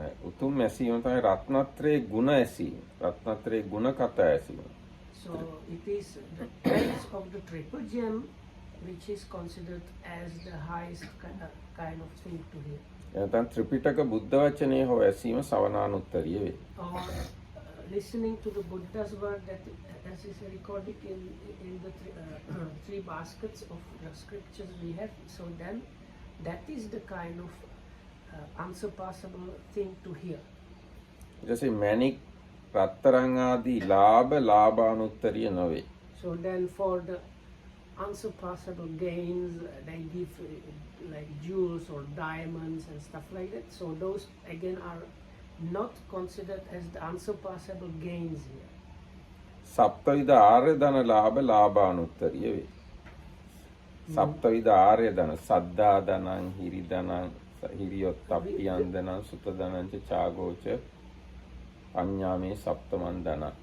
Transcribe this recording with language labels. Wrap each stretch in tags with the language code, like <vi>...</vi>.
<si>උතුම් ඇසීම තමයි රත්නත්‍රයේ ගුණ ඇසීම. රත්නත්‍රයේ ගුණ කතා ඇසීම.</si> <en>So it is the praise of the triple gem which is considered as the highest kind of thing to hear.</en> <si>එතන ත්‍රිපිටක බුද්ධ වචනේ හෝ ඇසීම සවනානුත්තරිය වේ.</si> <en>Or listening to the Buddha's word that as is recorded in the three baskets of the scriptures we have. So then that is the kind of unsurpassable thing to hear.</en> <si>ඊටසේ මැණික් රත්තරන් ආදී ලාභානුත්තරිය නොවේ.</si> <en>So then for the unsurpassable gains, they give like jewels or diamonds and stuff like that. So those again are not considered as the unsurpassable gains here.</en> <si>සප්තවිධ ආර්ය ධන ලාභානුත්තරිය වේ. සප්තවිධ ආර්ය ධන සද්දා ධනං හිරි ධනං හිරියොත්තප්පියන් ධනං සුත ධනං ච චාගෝච අඤ්ඤාමේ සප්තමන් ධන.</si>